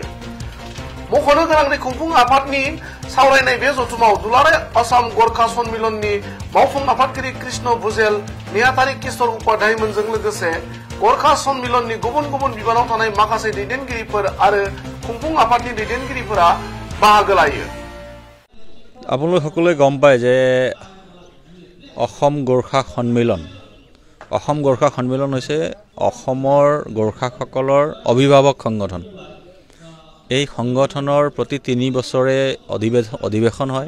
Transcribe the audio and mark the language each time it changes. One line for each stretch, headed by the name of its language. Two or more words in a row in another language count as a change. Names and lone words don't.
Bodo: मख'नो गोनां दि खुंफुं आफादनि सावरायनाय बे जथुमाव दुलाराय आसाम गरखा सन्मिलननि मावफुं आफादगिरि कृष्ण भुजेल, नेहाथारि किशोर उपाध्यायमोनजों लोगोसे गरखा सन्मिलननि गुबुन गुबुन बिबानाव थानाय माखासे दैदेनगिरिफोर आरो खुंफुं आफादनि दैदेनगिरिफोरा बाहागो लायो।
Assamese: আপোনালোক সকলোৱে গম পায় যে অসম গোৰ্খা সন্মিলন হৈছে অসমৰ গোৰ্খাসকলৰ অভিভাৱক সংগঠন। এই সংগঠনৰ প্ৰতি 3 বছৰে অধিৱেশন হয়।